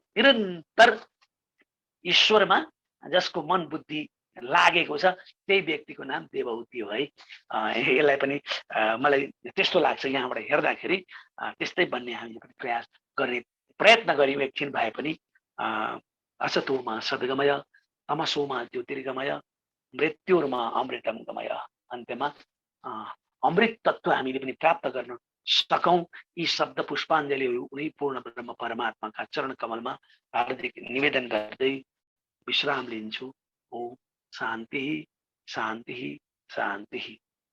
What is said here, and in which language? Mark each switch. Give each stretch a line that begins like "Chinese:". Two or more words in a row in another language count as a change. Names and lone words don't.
Nepali: निरन्तर ईश्वरमा जसको मन बुद्धि लागेको छ त्यही व्यक्तिको नाम देवहूति हो है। यसलाई पनि मलाई त्यस्तो लाग्छ यहाँबाट हेर्दाखेरि त्यस्तै बन्ने हामीले पनि प्रयास गर्ने प्रयत्न गर्यौं एकछिन भए पनि।
Sanskrit: असतोमा सद्गमय तमसोमा ज्योतिर्गमय मृत्युर्मा अमृतम गमय।
Nepali: अन्त्यमा अमृत तत्व हामीले पनि प्राप्त गर्न सकौं यी शब्द पुष्पाञ्जलिहरू उनी पूर्ण ब्रह्म परमात्माका चरण कमलमा हार्दिक निवेदन गर्दै विश्राम लिन्छु।
Sanskrit: ओम शान्ति शान्ति शान्ति।